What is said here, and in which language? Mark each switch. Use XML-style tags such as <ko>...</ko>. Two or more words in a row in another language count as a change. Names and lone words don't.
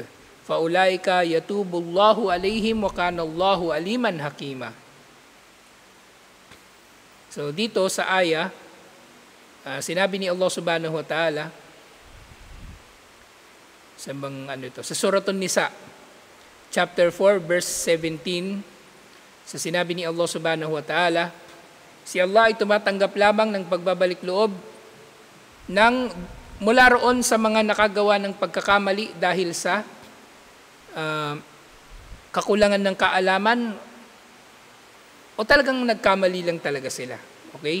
<ar>فأولئك يتوب الله عليهم وكان الله عليما حكيما.</ar> <tl>So dito sa aya, sinabi ni Allah</tl> <ar>سبحانه وتعالى</ar> <tl>sa Suratun Nisa,</tl> <en>chapter 4, verse 17,</en> <tl>sa sinabi ni Allah</tl> <ar>سبحانه وتعالى,</ar> <tl>si Allah ay tumatanggap lamang ng pagbabalik loob mula roon sa mga nakagawa ng pagkakamali dahil sa kakulangan ng kaalaman o talagang nagkamali lang talaga sila. Okay?</tl>